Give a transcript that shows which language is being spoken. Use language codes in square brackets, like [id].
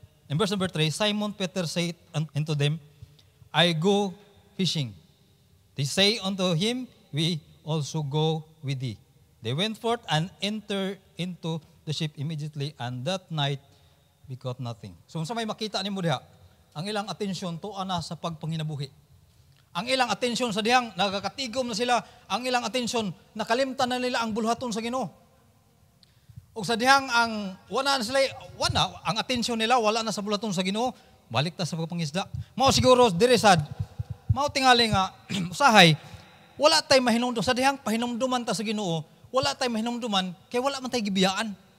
[en] In verse number 3, Simon Peter said unto them, I go fishing. They say unto him, we also go with thee. They went forth and entered into the ship immediately, and that night we caught nothing. [ceb] So sa may makita ni mo diha, ang ilang atensyon tuwa na sa pagpanginabuhi. Ang ilang atensyon sa dihang nagakatigom na sila, ang ilang atensyon nakalimtan na nila ang buluhaton sa Ginoo. O sa dihang ang ang atensyon nila wala na sa buluhaton sa Ginoo, balik ta sa pagpangisda. Mao siguro dire sad, mao tingali nga usahay wala tay mahinumdum sa dihang pahinumduman ta sa Ginoo, wala tay mahinumduman kay wala man tay gibiyaan.